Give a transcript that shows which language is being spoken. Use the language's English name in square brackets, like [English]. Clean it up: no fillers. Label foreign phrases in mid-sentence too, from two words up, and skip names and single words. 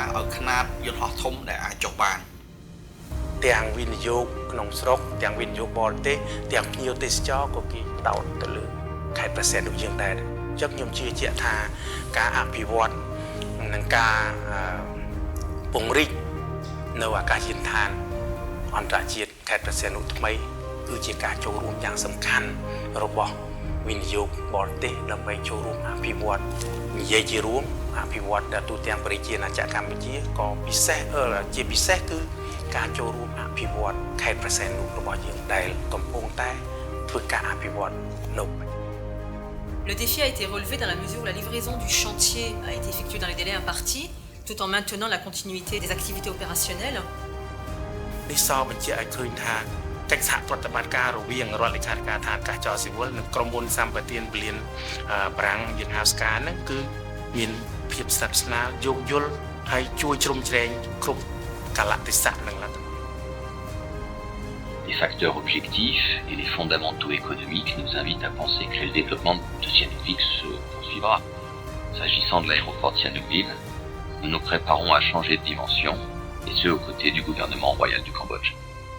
[Khmer] ឲ្យខ្នាតយន្តហោះធំដែលអាចចុះបានទាំងវិនិយោគក្នុងស្រុកទាំងវិនិយោគបរទេសទាំងភ្ញៀវទេសចរក៏គេដោតទៅលើខេត្តព្រះសីហនុយើងដែរអញ្ចឹងខ្ញុំជឿជាក់ថាការអភិវឌ្ឍនិងការពង្រីកនៅអាកាសយានដ្ឋានអន្តរជាតិខេត្តព្រះសីហនុថ្មីគឺជាការចូលរួមយ៉ាងសំខាន់របស់ វិនិយោគបរទេសដើម្បីចូលរួមអភិវឌ្ឍនិយាយជារួមអភិវឌ្ឍទូទាំងប្រជាណាចក្រកម្ពុជាក៏ពិសេសជាពិសេសគឺការចូលរួមអភិវឌ្ឍខេត្តព្រះសីហនុរបស់យើងដែលកំពុងតែធ្វើការអភិវឌ្ឍនៅ [French] Le défi a été relevé dans la mesure où la livraison du chantier a été effectuée dans les délais impartis, tout en maintenant la continuité des activités opérationnelles. [Khmer] នេះសបញ្ជាក់ឲ្យឃើញថាកិច្ចសហប្រតិបត្តិការរវាងរដ្ឋលេខាធិការឋានអាកាសចរស៊ីវិលនិងក្រុមហ៊ុនសម្បទានពលានប្រាំងយើងហៅស្កាហ្នឹងគឺមានភាពស្និទ្ធស្នាលយោគយល់ហើយជួយជ្រោមជ្រែងគ្រប់កាលៈទេសៈនឹងឡើង [French] Les facteurs objectifs et les fondamentaux économiques nous invitent à penser que le développement de Sihanoukville se poursuivra. S'agissant de l'aéroport de Sihanoukville, nous nous préparons à changer de dimension, et ce aux côtés du gouvernement royal du Cambodge.